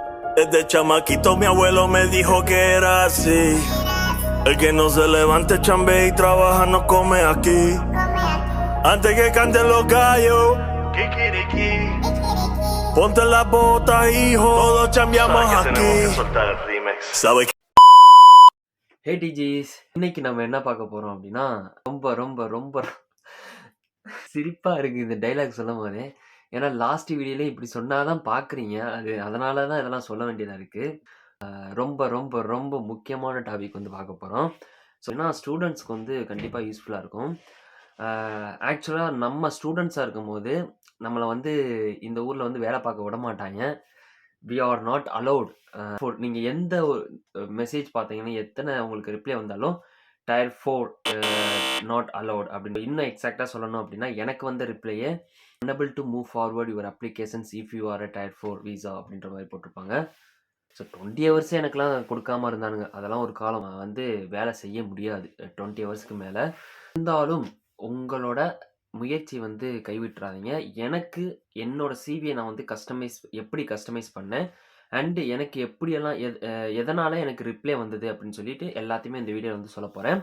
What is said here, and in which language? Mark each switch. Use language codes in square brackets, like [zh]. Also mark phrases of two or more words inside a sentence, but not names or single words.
[es] Desde chamaquito mi abuelo me dijo que era así. El que no se levante, chambe y trabaja, no come aquí. Antes que canten los gallos, kikiriki. Ponte las botas, hijo. Todos chambeamos aquí. ¿Sabes qué? [ta] ஹே டிஜிஸ், இன்னைக்கு நம்ம என்ன பார்க்க போறோம் அப்படின்னா, ரொம்ப ரொம்ப ரொம்ப சிரிப்பா இருக்கு இந்த டைலாக் சொல்லும் போதே. ஏன்னா லாஸ்ட் வீடியோல இப்படி சொன்னாதான் பார்க்குறீங்க. அதனால தான் இதெல்லாம் சொல்ல வேண்டியதா இருக்கு. ரொம்ப ரொம்ப ரொம்ப முக்கியமான டாபிக் வந்து பார்க்க போறோம். ஸோ ஏன்னா ஸ்டூடெண்ட்ஸ்க்கு வந்து கண்டிப்பா யூஸ்ஃபுல்லா இருக்கும். ஆக்சுவலா நம்ம ஸ்டூடெண்ட்ஸா இருக்கும்போது, நம்மள வந்து இந்த ஊர்ல வந்து வேலை பார்க்க விடமாட்டாங்க. [en] we are not allowed. [ta] நீங்க எந்த ஒரு மெசேஜ் பார்த்தீங்கன்னா, எத்தனை உங்களுக்கு ரிப்ளை வந்தாலும், [en] tier 4 not allowed [ta] அப்படின்னு. இன்னும் எக்ஸாக்ட்டா சொல்லணும் அப்படின்னா, எனக்கு வந்த ரிப்ளையே [en] unable to move forward your applications if you are a tier 4 visa [ta] அப்படின்ற மாதிரி போட்டிருப்பாங்க. ஸோ 20 ஹவர்ஸே எனக்கெல்லாம் கொடுக்காம இருந்தானுங்க. அதெல்லாம் ஒரு காலம் வந்து வேலை செய்ய முடியாது 20 ஹவர்ஸ்க்கு மேல. இருந்தாலும் உங்களோட முயற்சி வந்து கைவிட்டுறாதீங்க. எனக்கு என்னோட சிவியை நான் வந்து எப்படி கஸ்டமைஸ் பண்ணேன் அண்ட் எனக்கு எப்படியெல்லாம் எதனால எனக்கு ரிப்ளை வந்தது அப்படின்னு சொல்லிட்டு எல்லாத்தையுமே இந்த வீடியோ வந்து சொல்லப் போறேன்.